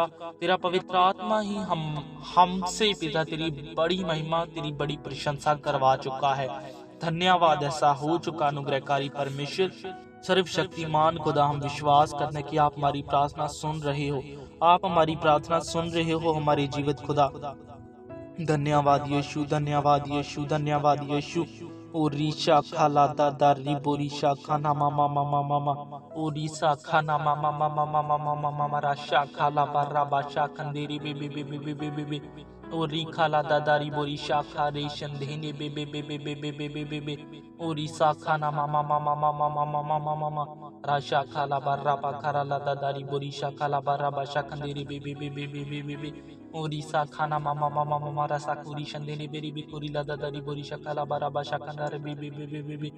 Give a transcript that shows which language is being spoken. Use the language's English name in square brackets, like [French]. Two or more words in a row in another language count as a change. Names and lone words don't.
[Hindi] तेरा पवित्र आत्मा ही हमसे पिता तेरी बड़ी महिमा, तेरी बड़ी प्रशंसा करवा चुका है। धन्यवाद, ऐसा हो चुका अनुग्रहकारी परमेश्वर, सर्वशक्तिमान खुदा। हम विश्वास करते हैं कि आप हमारी प्रार्थना सुन रहे हो, आप हमारी प्रार्थना सुन रहे हो हमारे जीवित खुदा। धन्यवाद यीशु, धन्यवाद यीशु, धन्यवाद यीशु। ओरिशा खाला दादा रिबोरिशा खाना मामा मामा मामा, ओरिशा खाना मामा मामा मामा मामा मामा, राशा खाला बारा बाशा खंदेरी बेबे बेबे बेबे बेबे, ओरी खाला दादा रिबोरिशा खा रेशन धेने बेबे बेबे बेबे बेबे बेबे, ओरिशा खाना मामा मामा मामा मामा मामा मामा, राशा खाला बारा बाखारा ला दादा रिबोरिशा खाला बारा बाशा खंदेरी बेबे बेबे बेबे बेबे, ओरिसा खाना मामा मामा मामा रसा कुरी शंदेने बेरी बिकुरी लदा दरी बोरी शकाला बारा बाशा कंदार बी बी बी बी बी बी।